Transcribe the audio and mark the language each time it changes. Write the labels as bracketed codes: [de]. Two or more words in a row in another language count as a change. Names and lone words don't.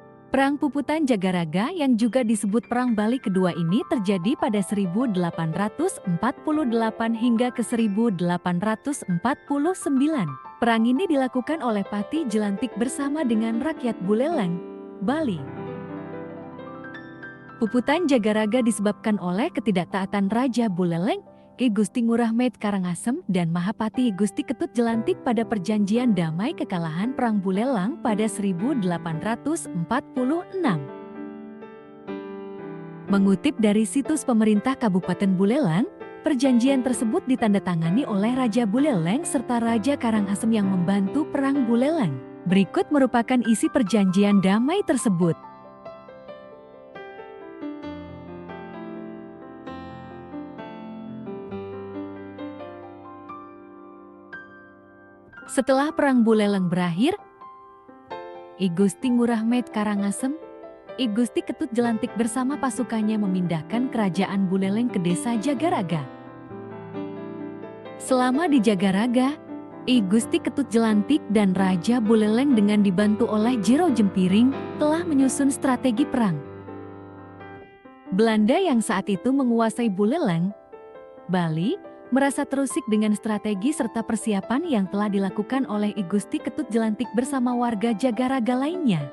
[id] Perang Puputan Jagaraga yang juga disebut Perang Bali Kedua ini terjadi pada 1848 hingga ke 1849. Perang ini dilakukan oleh Pati Jelantik bersama dengan rakyat Buleleng, Bali. Puputan Jagaraga disebabkan oleh ketidaktaatan Raja Buleleng, Ki Gusti Ngurah Met Karangasem dan Mahapati Gusti Ketut Jelantik pada perjanjian damai kekalahan Perang Buleleng pada 1846. Mengutip dari situs pemerintah Kabupaten Buleleng, perjanjian tersebut ditandatangani oleh Raja Buleleng serta Raja Karangasem yang membantu Perang Buleleng. Berikut merupakan isi perjanjian damai tersebut. Setelah Perang Buleleng berakhir, I Gusti Ngurah Met Karangasem, I Gusti Ketut Jelantik bersama pasukannya memindahkan kerajaan Buleleng ke desa Jagaraga. Selama di Jagaraga, I Gusti Ketut Jelantik dan Raja Buleleng dengan dibantu oleh Jero Jempiring telah menyusun strategi perang. Belanda yang saat itu menguasai Buleleng, Bali, merasa terusik dengan strategi serta persiapan yang telah dilakukan oleh I Gusti Ketut Jelantik bersama warga Jagaraga lainnya.